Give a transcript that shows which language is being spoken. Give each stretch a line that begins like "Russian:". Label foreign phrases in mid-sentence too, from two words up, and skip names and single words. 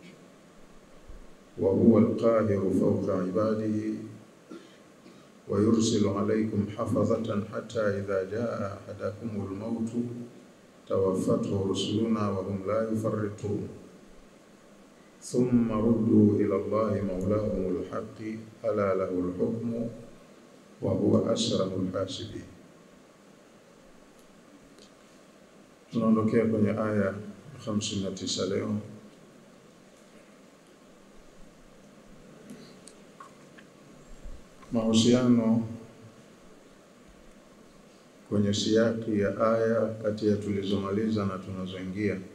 Arabic: وهو القاهر فوق عباده ويرسل عليكم حفظة حتى إذا جاء أحدكم الموت توفته رسلنا وهم لا يفرطون ثم ردوا إلى الله مولاهم الحق ألا له الحكم وهو أسرع الحاسبين.
Swahili: Tunaondokea kwenye aya 59 leo. Mahusiano kwenye siyaki ya aya kati ya tulizomaliza na tunazoingia.